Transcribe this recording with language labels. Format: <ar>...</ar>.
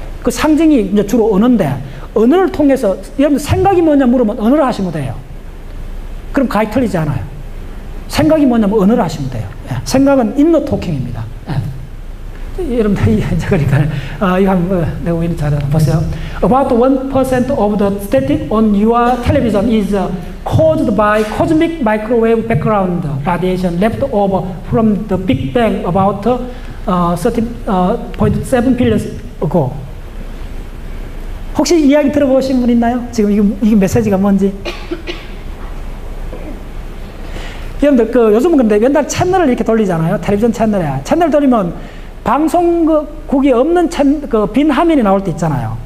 <ko>그 상징이 이제 주로 언어인데, 언어를 통해서, 여러분 생각이 뭐냐 물으면 언어를 하시면 돼요. 그럼 가히 틀리지 않아요. 생각이 뭐냐면 언어를 하시면 돼요. 예. 생각은 인너 토킹입니다. 예. 여러분들, 그러니까, 이거 한번 내가 오히려 잘 보세요.</ko> <en>About 1% of the static on your television is caused by cosmic microwave background radiation left over from the Big Bang about 30.7 billion ago.</en> <ko>혹시 이야기 들어보신 분 있나요? 지금 이게 메시지가 뭔지? 여러분들, 요즘은 근데 맨날 채널을 이렇게 돌리잖아요. 텔레비전 채널에. 채널 돌리면 방송국이 없는 빈 화면이 나올 때 있잖아요.</ko>